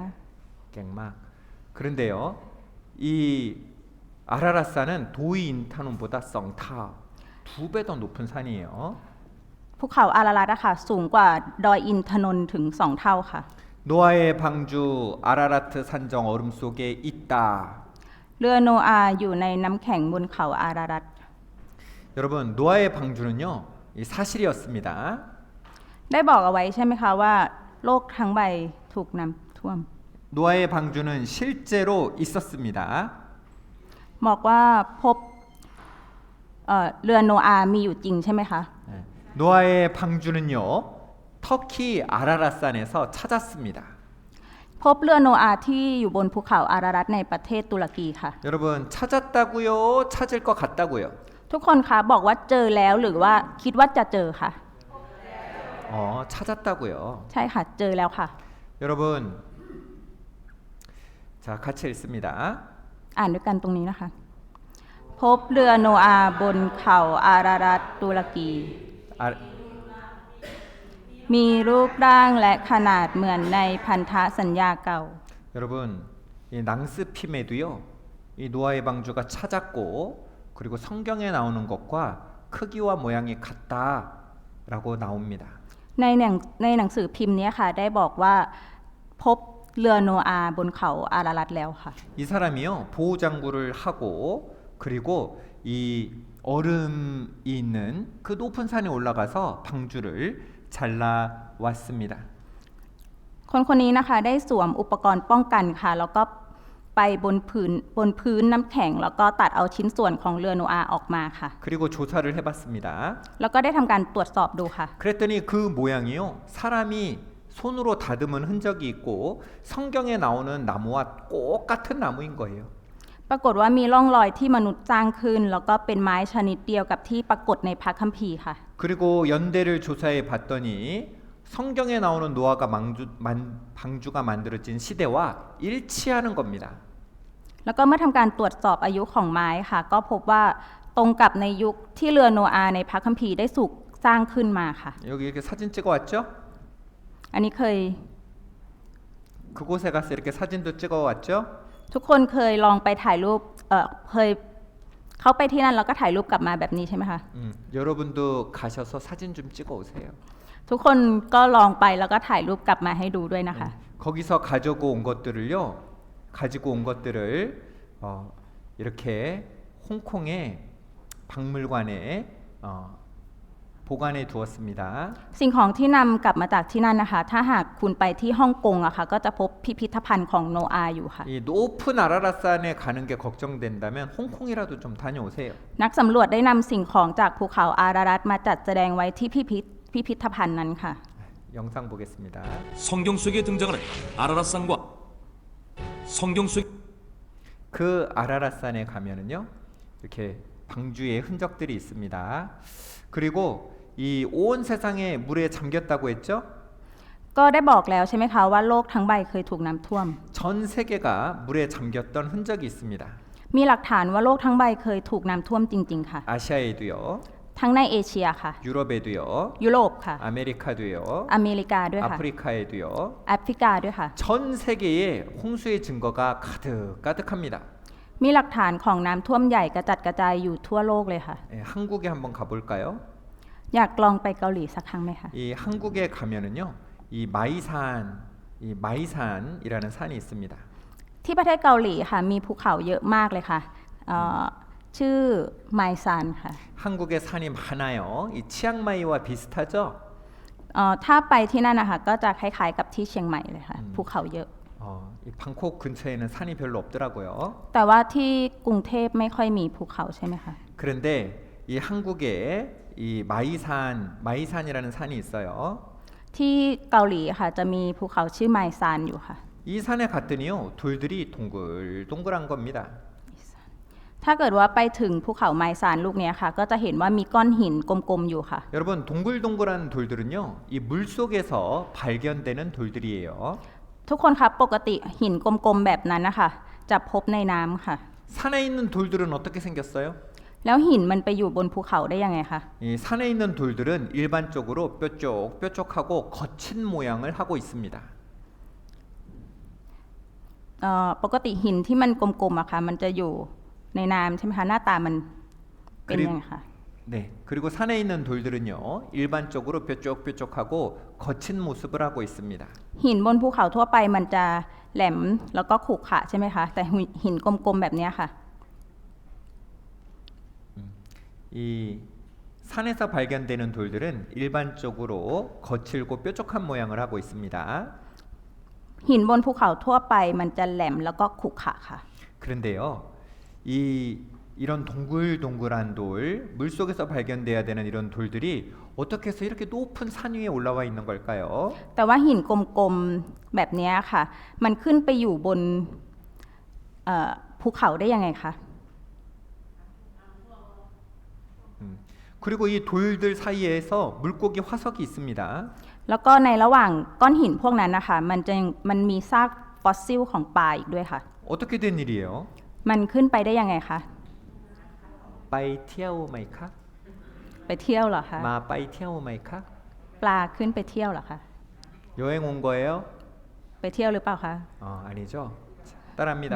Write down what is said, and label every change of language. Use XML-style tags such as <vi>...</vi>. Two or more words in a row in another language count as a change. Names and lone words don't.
<ko>갱막 그런데요 이 아라라산은 도이인타논보다 썽타 2배 더 높은 산이에요</ko> <th>ภูเขาอารารัตอะค่ะสูงกว่าดอยอินทนนท์ถึง2 เท่าค่ะ</th> <ko>노아의 방주 아라라트 산정 얼음 속에 있다</ko> <th>เรือโนอาห์อยู่ในน้ำแข็งบนเขาอารารัต</th> <ko>여러분 노아의 방주는요 이 사실이었습니다</ko> <th>ได้บอกเอาไว้ใช่ไหมคะว่าโลกทั้งใบถูกน้ำท่วม</th> <ko>노아의 방주는 실제로 있었습니다</ko> <th>บอกว่าพบเรือโนอาห์มีอยู่จริงใช่ไหมคะ</th> <ko>네. 노아의 방주는요 터키 아라라산에서 찾았습니다</ko> <th>พบเรือโนอาห์ที่อยู่บนภูเขาอารารัตในประเทศตุรกีค่ะ</th> <ko>여러분 찾았다고요 찾을 것 같다고요</ko> <th>ทุกคนคะบอกว่าเจอแล้วหรือว่าคิดว่าจะเจอค่ะ</th> <ko>찾았다고요</ko> <th>ใช่ค่ะเจอแล้วค่ะ</th> <ko>여러분 자 같이 읽습니다</ko> <th>อ่านด้วยกันตรงนี้นะคะ พบเรือโนอาห์บนเขาอารารัตตุรกี</th> <ko>아,</ko> <th>มีรูปร่างและขนาดเหมือนในพันธสัญญาเก่า</th> <ko>여러분 이 낭스핌에도요 이 노아의 방주가 찾았고 그리고 성경에 나오는 것과 크기와 모양이 같다라고 나옵니다.</ko> <th>ในหนังสือพิมพ์เนี้ยค่ะ ได้บอกว่าพบเรือโนอาห์บนเขาอารารัตแล้วค่ะ</th> <ko>이 사람이요 보호 장구를 하고 그리고 이 얼음이 있는 그 높은 산에 올라가서 방주를 잘라 왔습니다.</ko> <th>คนนี้นะคะได้สวมอุปกรณ์ป้องกันค่ะ แล้วก็ไปบนพื้นน้ำแข็ง แล้วก็ตัดเอาชิ้นส่วนของเรือโนอาห์ออกมาค่ะ</th> <ko>그리고 조사를 해봤습니다.</ko> <th>แล้วก็ได้ทำการตรวจสอบดูค่ะ</th> <ko>그랬더니 그 모양이요 사람이 손으로 다듬은 흔적이 있고 성경에 나오는 나무와 똑같은 나무인 거예요.</ko> <th>ปรากฏว่ามีร่องรอยที่มนุษย์สร้างขึ้น แล้วก็เป็นไม้ชนิดเดียวกับที่ปรากฏในพระคัมภีร์ค่ะ</th> <ko>그리고 연대를 조사해 봤더니 성경에 나오는 노아가 방주가 만들어진 시대와 일치하는 겁니다.</ko> <th>แล้วก็เมื่อทำการตรวจสอบอายุของไม้ค่ะ ก็พบว่าตรงกับในยุคที่เรือโนอาห์ในพระคัมภีร์ได้ถูกสร้างขึ้นมาค่ะ</th> <ko>여기 이렇게 사진 찍어 왔죠?</ko> <th>อันนี้เคย</th> <ko>그곳에 가서 이렇게 사진도 찍어 왔죠?</ko> <th>ทุกคนเคยลองไปถ่ายรูปเคยเขาไปที่นั่นแล้วก็ถ่ายรูปกลับมาแบบนี้ใช่ไหมคะ</th> <ko>여러분도 가셔서 사진 좀 찍어 오세요.</ko> <th>ทุกคนก็ลองไปแล้วก็ถ่ายรูปกลับมาให้ดูด้วยนะคะ</th> <ko>거기서 가지고 온 것들을 이렇게 홍콩의 박물관에 보관해 두었습니다.</ko> <th>สิ่งของที่นำกลับมาจากที่นั่นนะคะ ถ้าหากคุณไปที่ฮ่องกงอะค่ะ ก็จะพบพิพิธภัณฑ์ของโนอาห์อยู่ค่ะ</th> <ko>이 높은 아라라산에 가는 게 걱정된다면 홍콩이라도 좀 다녀오세요.</ko> <th>นักสำรวจได้นำสิ่งของจากภูเขาอารารัตมาจัดแสดงไว้ที่พิพิธภัณฑ์นั้นค่ะ</th> <ko>영상 보겠습니다. 성경 속에 등장하는 아라라산과 성경 속 그 아라라산에 가면은요 이렇게 방주의 흔적들이 있습니다. 그리고 이 온 세상에 물에 잠겼다고 했죠?</ko> <th>ก็ได้บอกแล้วใช่ไหมคะว่าโลกทั้งใบเคยถูกน้ำท่วม</th> <ko>전 세계가 물에 잠겼던 흔적이 있습니다.</ko> <th>มีหลักฐานว่าโลกทั้งใบเคยถูกน้ำท่วมจริงๆค่ะ</th> <ko>아시아에도요,</ko> <th>ทั้งในเอเชียค่ะ</th> <ko>유럽에도요,</ko> <th>ยุโรปค่ะ</th> <ko>아메리카도요,</ko> <th>อเมริกาด้วยค่ะ</th> <ko>아프리카에도요.</ko> <th>แอฟริกาด้วยค่ะ</th> <ko>전 세계에 홍수의 증거가 가득가득합니다.</ko> <th>มีหลักฐานของน้ำท่วมใหญ่กระจัดกระจายอยู่ทั่วโลกเลยค่ะ</th> <ko>예, 한국에 한번 가볼까요?</ko> <th>อยากลองไปเกาหลีสักครั้งไหมคะ</th> <ko>이 한국에 가면은요, 이 마이산이라는 산이 있습니다.</ko> <th>ที่ประเทศเกาหลีค่ะมีภูเขาเยอะมากเลยค่ะชื่อไมซานค่ะ</th> <ko>한국에 산이 많아요. 이 치앙마이와 비슷하죠?</ko> <th>ถ้าไปที่นั่นนะคะก็จะคล้ายๆกับที่เชียงใหม่เลยค่ะภูเขาเยอะ</th> <ko>이 방콕 근처에는 산이 별로 없더라고요.</ko> <th>แต่ว่าที่กรุงเทพไม่ค่อยมีภูเขาใช่ไหมคะ</th> <ko>그런데 이 한국에 이 마이산이라는 산이 있어요.</ko> <th>ที่เกาหลีค่ะจะมีภูเขาชื่อไมซานอยู่ค่ะ</th> <ko>이 산에 갔더니요, 돌들이 동글동글한 겁니다.</ko> <th>ถ้าเกิดว่าไปถึงภูเขาไมซานลูกเนี้ยค่ะ ก็จะเห็นว่ามีก้อนหินกลมๆอยู่ค่ะ</th> <ko>여러분, 동글동글한 돌들은요, 이 물속에서 발견되는 돌들이에요.</ko> <th>ทุกคนครับปกติหินกลมๆแบบนั้นนะคะจะพบในน้ำค่ะ</th> <ko>산에 있는 돌들은 어떻게 생겼어요?</ko> <th>แล้วหินมันไปอยู่บนภูเขาได้ยังไงคะ</th> <ko>이 산에 있는 돌들은 일반적으로 뾰족뾰족하고 거친 모양을 하고 있습니다.</ko> <th>ปกติหินที่มันกลมๆอะค่ะมันจะอยู่ในน้ำใช่ไหมคะหน้าตามันเป็นยังไงคะ</th> <ko>네, 그리고 산에 있는 돌들은요 일반적으로 뾰족뾰족하고 거친 모습을 하고 있습니다.</ko> <th>หินบนภูเขาทั่วไปมันจะแหลมแล้วก็ขรุขระใช่ไหมคะแต่หินกลมๆแบบเนี้ยค่ะ</th> <ko>이 산에서 발견되는 돌들은 일반적으로 거칠고 뾰족한 모양을 하고 있습니다.</ko> <th>หินบนภูเขาทั่วไปมันจะแหลมแล้วก็ขรุขระค่ะ</th> <ko>그런데요, 이런 동글동글한 돌, 물 속에서 발견돼야 되는 이런 돌들이 어떻게 해서 이렇게 높은 산 위에 올라와 있는 걸까요?</ko> <th>แต่ว่าหินกลมๆแบบเนี้ยค่ะ มันขึ้นไปอยู่บนภูเขาได้ยังไงคะ</th> <ko>그리고 이 돌들 사이에서 물고기 화석이 있습니다.</ko> <th>แล้วก็ในระหว่างก้อนหินพวกนั้นนะคะมันมีซากฟอสซิลของปลาอีกด้วยค่ะ</th> <ko>어떻게 된 일이에요?</ko> <th>มันขึ้นไปได้ยังไงคะ ไปเที่ยวไหมคะ? ไปเที่ยวเหรอคะ มา ไปเที่ยวไหมคะ? ปลาขึ้นไปเที่ยวเหรอคะ</th> <ko>여행 온 거예요?</ko> <th>ไปเที่ยวหรือเปล่าคะ</th> <ko>아니죠. 자, 따라합니다.</ko>